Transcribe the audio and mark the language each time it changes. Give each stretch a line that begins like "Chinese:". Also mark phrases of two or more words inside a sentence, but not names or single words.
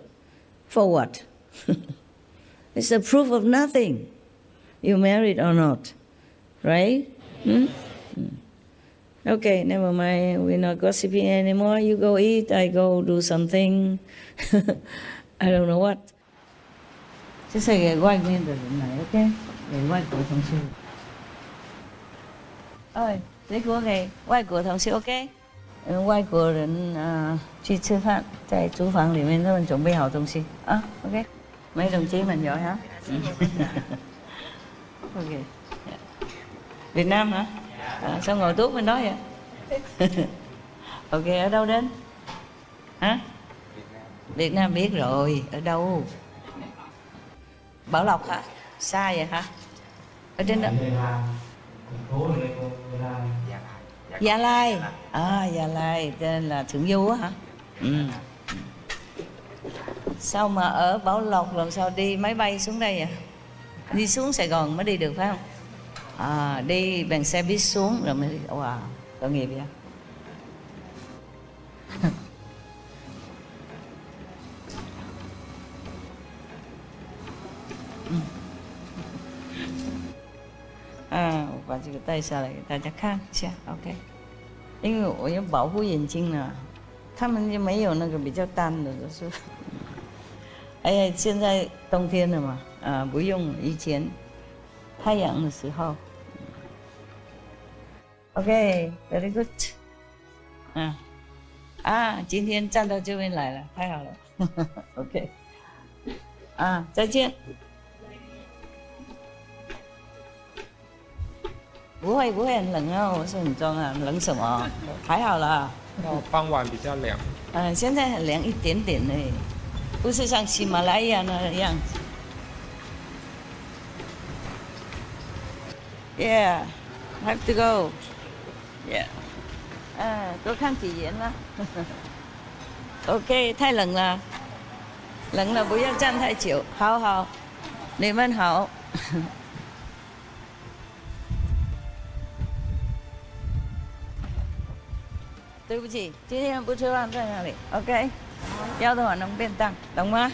English: For what? It's a proof of nothing. You married or not. Right? Okay, never mind. We're not gossiping anymore. You go eat, I go do something. I don't know what. Just say
Vietnamese: quay nguyên từ này,
English: ok?
Vietnamese: Để quay của
Chinese: 同事. Ơi, 水果给外国同事 OK？外国人去吃饭，在厨房里面他们准备好东西啊 OK？
Vietnamese: Mấy đồng chí mình giỏi hả? OK. Việt Nam hả? Sao ngồi tuốt bên đó vậy? OK, ở đâu đến? Hả? Việt Nam biết rồi, ở đâu? Bảo Lộc hả? Xa vậy hả? Ở trên đó. Gia Lai. Gia Lai, tên là Thượng Du á hả? Sao mà ở Bảo Lộc làm sao đi máy bay xuống đây vậy? Đi xuống Sài Gòn mới đi được phải không? Đi bằng xe buýt xuống rồi mới đi. Wow, tội nghiệp vậy.
Chinese: 我把这个带下来给大家看一下 ，OK。因为我要保护眼睛呢，他们就没有那个比较淡的，就是。哎呀，现在冬天了嘛，不用以前太阳的时候。OK，
English: very good。
Chinese: 今天站到这边来了，太好了。OK。再见。不会很冷啊，我是很重啊，冷什么？还好啦。傍晚比较凉。现在很凉一点点呢。 不是像喜马拉雅那个样子。
English: Yeah, have to go. Yeah.
Chinese: 多看几眼啦。OK， 太冷了，冷了不要站太久。好好，你们好。对不起，今天不吃饭在哪里 ？OK， 要的话能便当，懂吗？